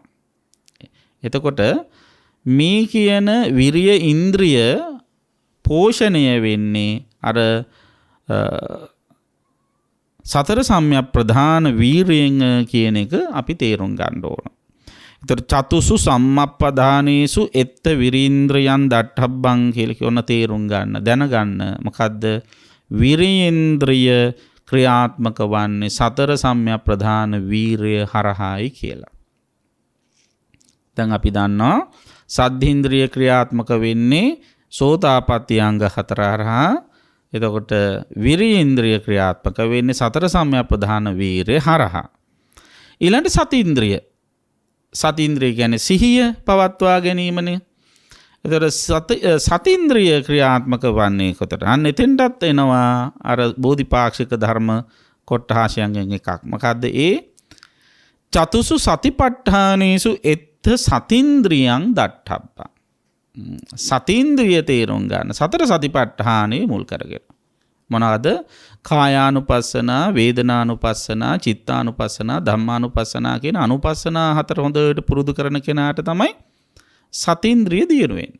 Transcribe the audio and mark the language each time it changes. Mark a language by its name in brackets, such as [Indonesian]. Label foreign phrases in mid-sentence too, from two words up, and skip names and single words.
[Sinhala] එතකොට මේ කියන විරිය ඉන්ද්‍රිය පෝෂණය වෙන්නේ අර සතර සම්‍යප්ප්‍රධාන වීරයෙන් කියන එක අපි තේරුම් ගන්න ඕන. [Pali] ඒතර චතුසු සම්මප්පදානේසු එත්ත විරීන්ද්‍රයන් දට්ඨබ්බං [Sinhala] කියලා කියන තේරුම් ගන්න, දැනගන්න. මොකද්ද? විරීන්ද්‍රිය ක්‍රියාත්මක වන්නේ සතර සම්‍යප්ප්‍රධාන වීරය හරහායි කියලා. දැන් අපි දන්නවා සද්ධින්ද්‍රිය ක්‍රියාත්මක වෙන්නේ සෝතාපට්ටි අංග 4 හරහා. එතකොට විරීන්ද්‍රිය ක්‍රියාත්මක වෙන්නේ සතර සම්‍යප්ප්‍රධාන වීරය හරහා. ඊළඟට සතීන්ද්‍රිය. සතීන්ද්‍රිය කියන්නේ සිහිය පවත්වා ගැනීමනේ. එතකොට සතීන්ද්‍රිය ක්‍රියාත්මක වන්නේ කොතට? අන්න එතෙන්ටත් එනවා අර බෝධිපාක්ෂික ධර්ම කොට්ඨාසයන්ගෙන් එකක්. මොකද්ද ඒ? [Pali] චතුසු සතිපට්ඨානේසු එත්ත සතීන්ද්‍රියං දට්ඨබ්බං. [Sinhala] සතීන්ද්‍රිය තේරුම් ගන්න සතර සතිපට්ඨානෙ මුල් කරගෙන. මොනවාද? කායානුපස්සනා, වේදනානුපස්සනා, චිත්තානුපස්සනා, ධම්මානුපස්සනා කියන අනුපස්සනා 4 හොඳට පුරුදු කරන කෙනාට තමයි සතීන්ද්‍රිය දියුණු වෙන්නේ.